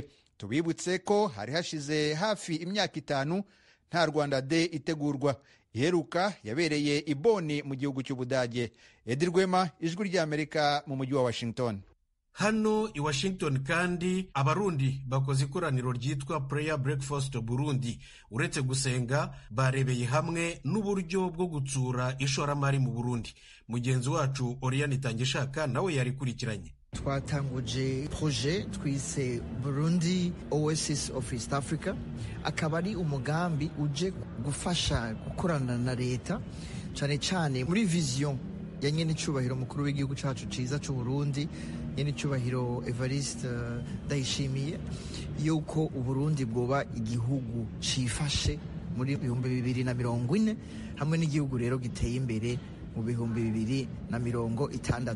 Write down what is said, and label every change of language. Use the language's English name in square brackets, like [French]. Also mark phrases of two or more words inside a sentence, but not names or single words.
[Kinyarwanda] Tubibutse ko hari hashize hafi imyaka 5 nta Rwanda Day itegurwa. Iheruka yabereye i Bonn mu gihugu cy'Ubudage. Edi Rwema, Ijwi ry'Amerika mu mujyi wa Washington. Hano i Washington kandi abarundi bakoze ikoraniro ryitwa Prayer Breakfast Burundi. [Rundi] Uretse gusenga, barebeye hamwe n'uburyo bwo gutsura ishoramari mu Burundi. Mugenzi wacu Oriane Itangishaka nawe yarikurikiranye. Twatanguje projet twise Burundi Oasis of East Africa, akaba ari umugambi uje gufasha gukorana na leta cyane cyane muri vision ya nyene cyubahiro mukuru w'igihugu cyacu ciza cy'u Burundi, nyene cyubahiro Evariste Ndayishimiye, yuko Uburundi bwoba igihugu cifashe muri 2040 hamwe n'igihugu rero giteye imbere mu 2060.